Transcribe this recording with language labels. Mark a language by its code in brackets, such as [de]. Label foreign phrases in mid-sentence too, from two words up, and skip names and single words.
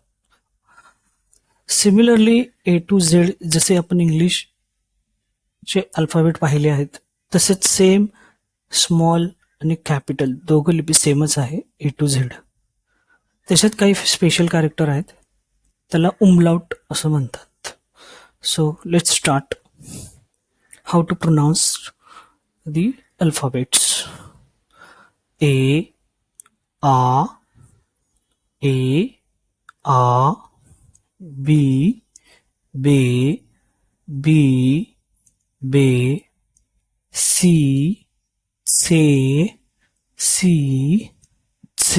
[mr] सिमिलरली [en] A to Z [mr] जसे आपण इंग्लिशचे अल्फाबेट पाहिले आहेत तसेच सेम स्मॉल आणि कॅपिटल दोघं लिपी सेमच आहे [en] A to Z. [mr] त्याच्यात काही [en] special character [mr] आहेत, त्याला उमलाउट असं म्हणतात. [en] So let's start how to pronounce the alphabets. [de] A A A A B B B B C C C C